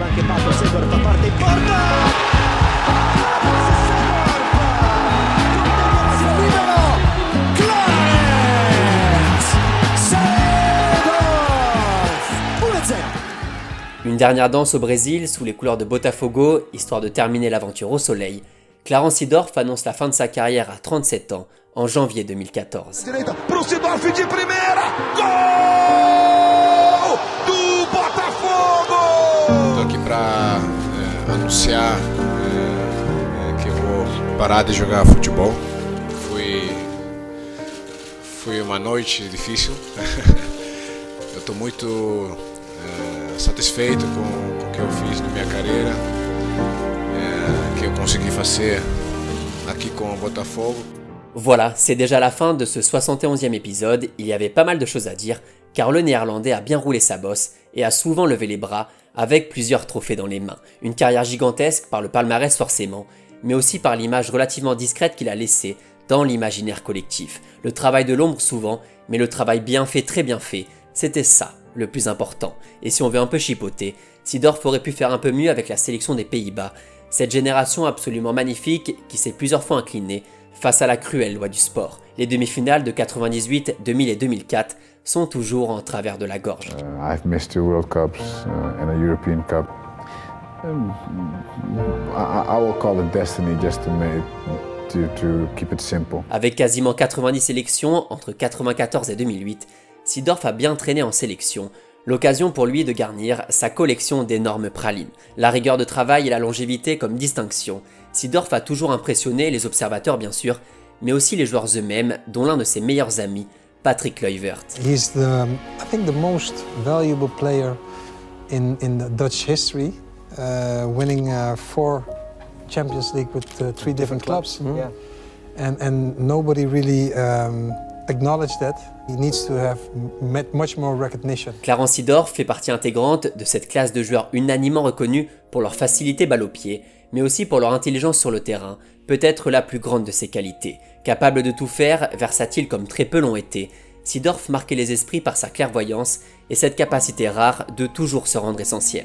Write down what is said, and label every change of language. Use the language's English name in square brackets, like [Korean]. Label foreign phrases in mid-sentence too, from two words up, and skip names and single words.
[French] Une dernière danse au Brésil, sous les couleurs de Botafogo, histoire de terminer l'aventure au soleil. Clarence Seedorf annonce la fin de sa carrière à 37 ans, en janvier 2014. [Portuguese] Estou aqui para anunciar que eu vou parar de jogar futebol. Foi uma noite difícil. Eu estou muito satisfeito com o que eu fiz na minha carreira, que eu consegui fazer aqui com o Botafogo. [French] Voilà, c'est déjà la fin de ce 71e épisode. Il y avait pas mal de choses à dire, car le Néerlandais a bien roulé sa bosse et a souvent levé les bras, avec plusieurs trophées dans les mains. Une carrière gigantesque par le palmarès forcément, mais aussi par l'image relativement discrète qu'il a laissée dans l'imaginaire collectif. Le travail de l'ombre souvent, mais le travail bien fait, très bien fait, c'était ça le plus important. Et si on veut un peu chipoter, Seedorf aurait pu faire un peu mieux avec la sélection des Pays-Bas, cette génération absolument magnifique qui s'est plusieurs fois inclinée face à la cruelle loi du sport. Les demi-finales de 98, 2000 et 2004 sont toujours en travers de la gorge. [English] I've missed 2 World Cups and a European Cup. I will call it destiny just to keep it simple. [French] Avec quasiment 90 sélections entre 94 et 2008, Seedorf a bien traîné en sélection, l'occasion pour lui de garnir sa collection d'énormes pralines. La rigueur de travail et la longévité comme distinction, Seedorf a toujours impressionné les observateurs bien sûr, mais aussi les joueurs eux-mêmes, dont l'un de ses meilleurs amis, Patrick Kluivert. [English] He's I think the most valuable player in the Dutch history, winning 4 Champions League with 3 different clubs. Yeah. And nobody really acknowledged that. He needs to have much more recognition. [French] Clarence Seedorf fait partie intégrante de cette classe de joueurs unanimement reconnus pour leur facilité balle au pied, mais aussi pour leur intelligence sur le terrain, peut-être la plus grande de ses qualités. Capable de tout faire, versatile comme très peu l'ont été, Seedorf marquait les esprits par sa clairvoyance et cette capacité rare de toujours se rendre essentiel.